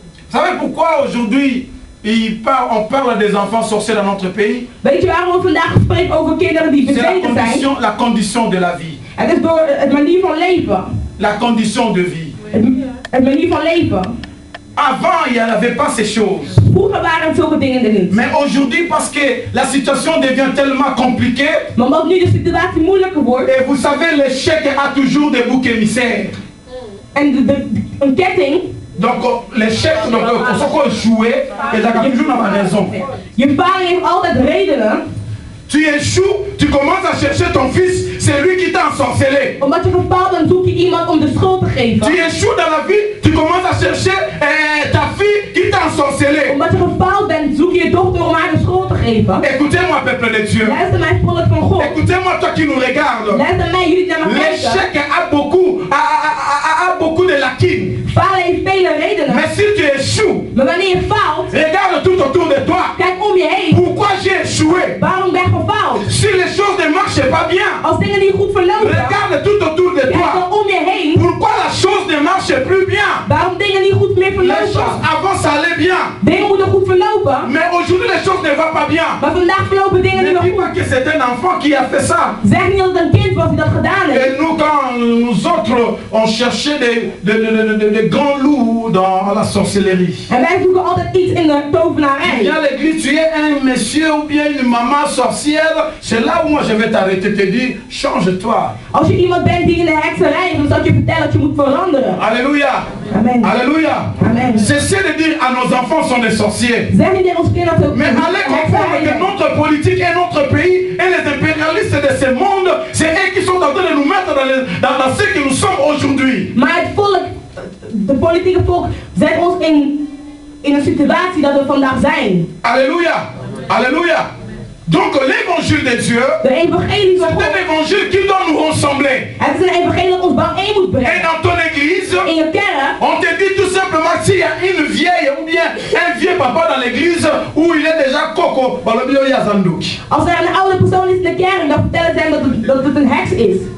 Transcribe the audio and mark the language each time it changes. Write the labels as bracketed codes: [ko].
[fr] Vous savez pourquoi aujourd'hui on parle des enfants sorciers dans notre pays? [nl] Weet je waarom we vandaag spreken over kinderen die bezeten zijn? [fr] La condition de la vie. [nl] Het is door het manier van leven. [fr] La condition de vie. [nl] Het manier van leven. [fr] Avant, il n'y avait pas ces choses. [nl] Vroeger waren het zulke dingen er niet. [fr] Mais aujourd'hui, parce que la situation devient tellement compliquée. [nl] Maar omdat nu de situatie moeilijker wordt. [fr] Et vous savez, l'échec a toujours des boucs émissaires. [nl] En een ketting. [fr] Donc l'échec, donc ce qu'on jouait, il y a toujours une raison. [nl] Je vader heeft altijd redenen. [fr] Tu échoues, tu commences à chercher ton fils, c'est lui qui t'a ensorcelé. [nl] Omdat je gefaald bent, zoek je iemand om de schuld te geven. [fr] Tu échoues dans la vie, tu commences à chercher ta fille qui t'a ensorcelé. [nl] Omdat je gefaald bent, zoek je je dochter om haar de schuld te geven. [fr] Écoutez-moi, peuple de Dieu. [nl] Luister mij, volk van God. [fr] Écoutez-moi, toi qui nous regardes. [nl] Luister mij, jullie naar me kijken. [fr] L'échec a beaucoup de lacunes. [nl] Falen heeft vele redenen. [fr] Mais si tu échoues, [nl] maar wanneer je faalt, [fr] regarde tout autour de toi. [nl] Kijk om je heen. [fr] Pourquoi j'ai échoué? [nl] Waarom ben je gefaald? [fr] Si les choses ne marchent pas bien, [nl] als dingen niet goed verlopen, [fr] regarde tout autour de toi. [nl] Kijk om je heen. [fr] Pourquoi la chose ne marche plus bien? [nl] Waarom dingen niet goed meer verlopen? [fr] Les choses avant ça allait bien. [nl] Dingen moeten goed verlopen. [fr] Mais aujourd'hui les choses ne vont pas bien. [nl] Maar vandaag verlopen dingen niet meer goed. [fr] Ne dis pas que c'est un enfant qui a fait ça. [nl] Zeg niet dat het een kind was die dat gedaan heeft. [fr] Et nous quand nous autres on cherchait des grands loups dans la sorcellerie. [nl] En wij zoeken altijd iets in de tovenarij. [fr] Viens à l'église, tu es un monsieur ou bien une maman sorcière. C'est là où moi je vais t'arrêter, te dire, change-toi. [nl] Als je iemand bent die in de hekserij is, dan zal ik je vertellen dat je moet veranderen. Alléluia. Amen. Alléluia. Amen. [fr] Cessez de dire à nos enfants sont des sorciers. [nl] Zeg niet tegen ons kinderen dat [fr] mais allez comprendre que notre politique et notre pays et les impérialistes de ce monde, c'est eux qui sont en train de nous mettre dans ce que nous sommes aujourd'hui. [nl] Maar het volk, de politieke volk, zet ons in een situatie dat we vandaag zijn. Alléluia. Alléluia. [fr] Donc l'évangile de Dieu, c'est un évangile qui doit nous ressembler. [nl] Het is een evangelie dat ons bijeen moet brengen. [fr] Et dans ton église, [nl] in je kerk, [fr] on te dit tout simplement s'il y a une vieille ou bien un vieux papa dans l'église où il est déjà coco, [nl] als er een oude persoon is in de kerk, dan vertellen ze hem dat het een heks is.